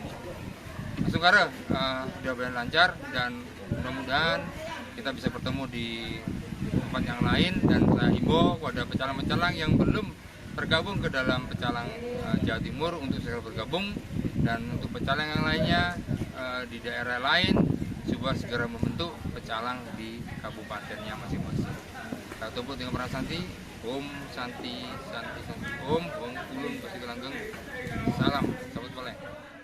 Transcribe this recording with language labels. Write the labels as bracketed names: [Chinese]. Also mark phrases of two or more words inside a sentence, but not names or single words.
[Indonesian] Asungkara sudah berjalan lancar dan mudah-mudahan kita bisa bertemu di tempat yang lain, dan saya himbau kepada pecalang-pecalang yang belum tergabung ke dalam pecalang Jawa Timur untuk segera bergabung, dan untuk pecalang yang lainnya di daerah lain coba segera membentuk pecalang di kabupatennya masing-masing. Kita tumpuk dengan prasanti, [Sanskrit] Om Santi Santi Santi Om [Indonesian] Ulun Basuki Langgeng. Salam Sabut Boleh.